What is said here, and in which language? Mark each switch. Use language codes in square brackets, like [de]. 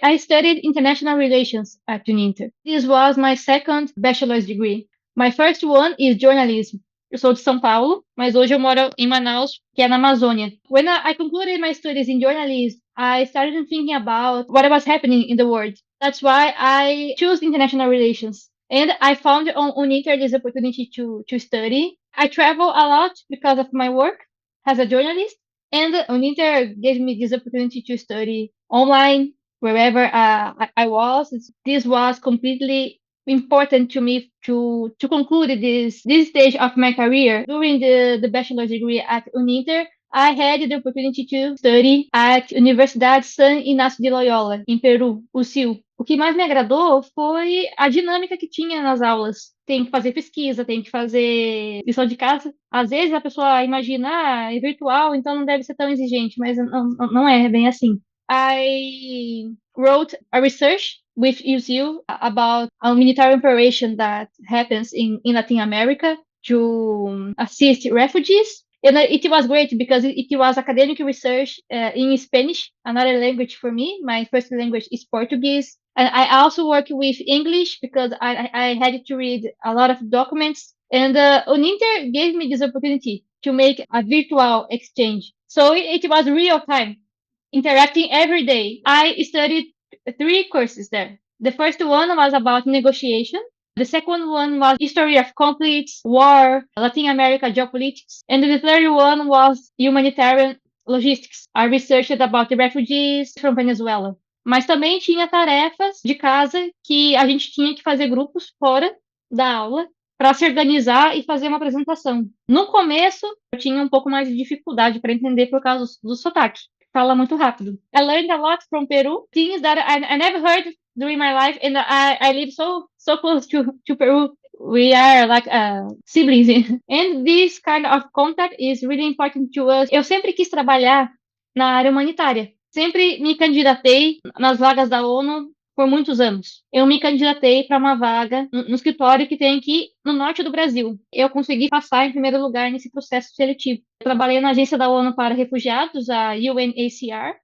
[en] I studied international relations at Uninter. This was my second bachelor's degree. My first one is journalism. [pt] Eu sou de São Paulo, mas hoje eu moro em Manaus, que é na Amazônia. [en] When I concluded my studies in journalism, I started thinking about what was happening in the world. That's why I chose international relations. And I found on Uninter this opportunity to study. I travel a lot because of my work as a journalist. And Uninter gave me this opportunity to study online wherever I was. This was completely important to me to conclude this stage of my career. During the bachelor's degree at Uninter, I had the opportunity to study at Universidade San Inácio de Loyola, em Peru, UCIL. [pt] O que mais me agradou foi a dinâmica que tinha nas aulas. Tem que fazer pesquisa, tem que fazer lição de casa. Às vezes a pessoa imagina, é virtual, então não deve ser tão exigente, mas não é bem assim. [en] I wrote a research with UCIL about a military operation that happens in Latin America to assist refugees. And it was great because it was academic research in Spanish, another language for me. My first language is Portuguese. And I also work with English because I had to read a lot of documents. And Uninter gave me this opportunity to make a virtual exchange. So it was real time, interacting every day. I studied 3 courses there. The first one was about negotiation. The second one was history of conflicts, war, Latin America geopolitics. And the third one was humanitarian logistics. I researched about the refugees from Venezuela. [pt] Mas também tinha tarefas de casa que a gente tinha que fazer grupos fora da aula para se organizar e fazer uma apresentação. No começo, eu tinha um pouco mais de dificuldade para entender por causa do sotaque. Fala muito rápido. [en] I learned a lot from Peru, things that I never heard during my life, and I live so close to Peru. We are like siblings, and this kind of contact is really important to us. [pt] Eu sempre quis trabalhar na área humanitária. Sempre me candidatei nas vagas da ONU por muitos anos. Eu me candidatei para uma vaga no escritório que tem aqui no norte do Brasil. Eu consegui passar em primeiro lugar nesse processo seletivo. Eu trabalhei na Agência da ONU para Refugiados, a UNHCR.